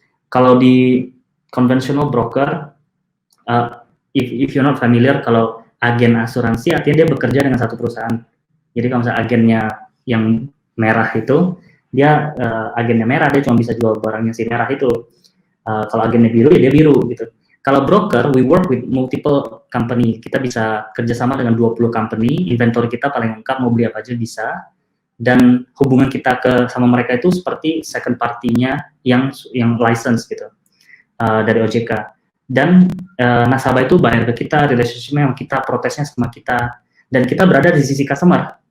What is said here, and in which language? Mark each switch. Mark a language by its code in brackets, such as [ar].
[id] Kalau di conventional broker, [en] if you're not familiar, [id] kalau agen asuransi artinya dia bekerja dengan satu perusahaan. Jadi kalau misalnya agennya yang merah itu, dia agennya merah, dia cuma bisa jual barangnya si merah itu. Kalau agennya biru ya dia biru gitu. [en] Kalau broker, we work with multiple company. [id] Kita bisa kerjasama dengan 20 company, inventory kita paling lengkap, mau beli apa aja bisa. Dan hubungan kita sama mereka itu seperti second party-nya yang license gitu dari OJK. Dan nasabah itu bayar ke kita, relationship-nya sama kita, protesnya sama kita, dan kita berada di sisi customer.